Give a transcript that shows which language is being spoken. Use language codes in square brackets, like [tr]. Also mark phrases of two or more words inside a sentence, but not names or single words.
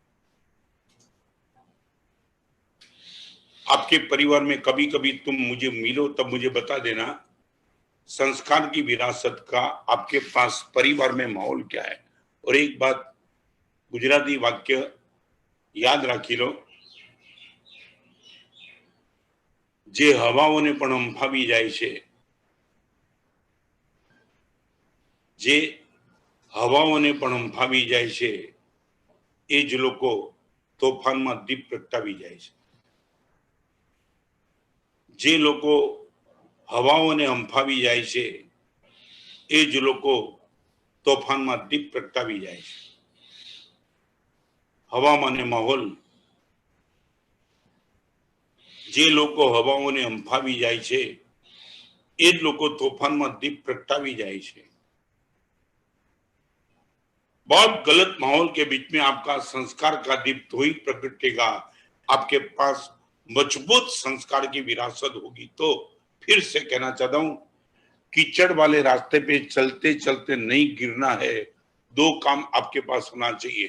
[hi] आपके परिवार में कभी कभी तुम मुझे मिलो तब मुझे बता देना, संस्कार की विरासत का आपके पास परिवार में माहौल क्या है। और एक बात, गुजराती वाक्य याद राखी लो, [gu] જે હવાઓને પણ હંફાવી જાય છે, જે હવાઓને પણ હંફાવી જાય છે, એ જ લોકો તોફાનમાં દીપ પ્રગટાવી જાય છે। જે લોકો હવાઓને હંફાવી જાય છે, એ જ લોકો તોફાનમાં દીપ પ્રગટાવી જાય છે। હવામાન અને માહોલ, જે લોકો હવાઓને હંફાવી જાય છે, એ જ લોકો તોફાનમાં દીપ પ્રગટાવી જાય છે। [hi] बहुत गलत माहौल के बीच में आपका संस्कार का दीप तो ही प्रगटेगा। आपके पास मजबूत संस्कार की विरासत होगी। तो फिर से कहना चाहता हूं, कीचड़ वाले रास्ते पे चलते चलते नहीं गिरना है, दो काम आपके पास होना चाहिए।